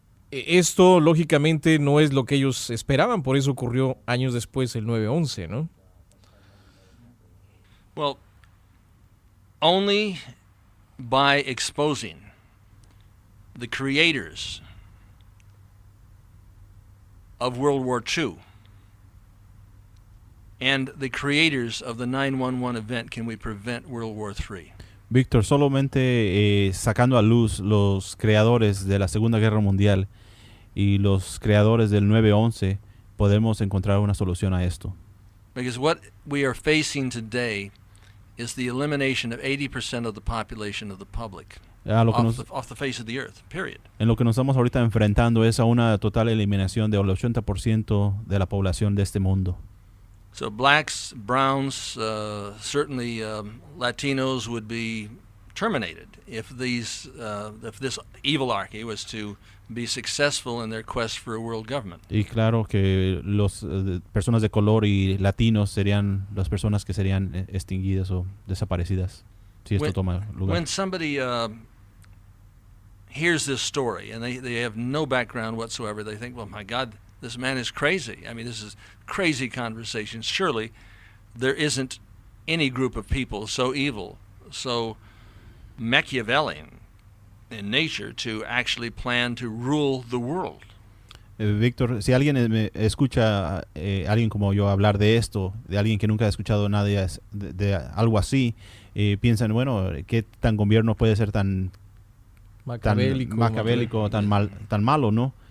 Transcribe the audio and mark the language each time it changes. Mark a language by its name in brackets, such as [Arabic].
[Spanish] Esto, lógicamente, no es lo que ellos esperaban, por eso ocurrió años después el 9/11, ¿no? [English] Well, only by exposing the creators of World War II and the creators of the 9/11 event can we prevent World War III. [Spanish] Víctor, solamente sacando a luz los creadores de la Segunda Guerra Mundial y los creadores del 9/11 podemos encontrar una solución a esto. [English] Because what we are facing today is the elimination of 80% of the population of the public off the face of the earth, period. [Spanish] En lo que nos estamos ahorita enfrentando es a una total eliminación del 80% de la población de este mundo. [English] So blacks, browns, certainly Latinos would be terminated if this evilarchy was to be successful in their quest for a world government. [Spanish] Y claro que los personas de color y latinos serían las personas que serían extinguidas o desaparecidas si esto toma lugar. [English] When somebody hears this story and they have no background whatsoever, they think, well, my God, this man is crazy. I mean, this is crazy conversation. Surely there isn't any group of people so evil, so Machiavellian in nature to actually plan to rule the world. [Spanish] Víctor, si alguien escucha alguien como yo hablar de esto, de alguien que nunca ha escuchado nada de algo así, piensan, bueno, ¿qué tan gobierno puede ser tan macabélico, tan malo, ¿no?